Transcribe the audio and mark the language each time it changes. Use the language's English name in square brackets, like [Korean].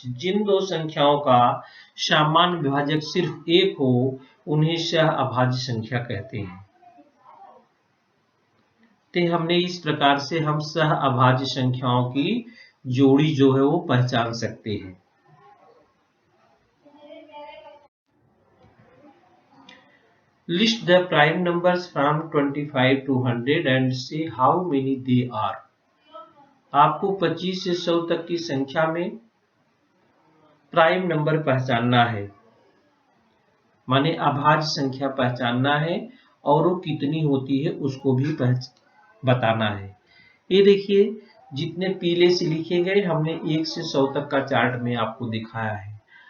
[Hindi] जिन दो संख्याओं का सामान्य विभाजक सिर्फ 1 हो उन्हें सहअभाज्य संख्या कहते हैं। तो हमने इस प्रकार से हम सहअभाज्य संख्याओं की जोड़ी जो है वो पहचान सकते हैं। [English] List the prime numbers from 25 to 100 and say how many they are. [Hindi] आपको 25 से 100 तक की संख्या में प्राइम नंबर पहचानना है, माने अभाज्य संख्या पहचानना है, और वो कितनी होती है उसको भी बताना है। ये देखिए जितने पीले से लिखे गए हमने 1 से 100 तक का चार्ट में आपको दिखाया है।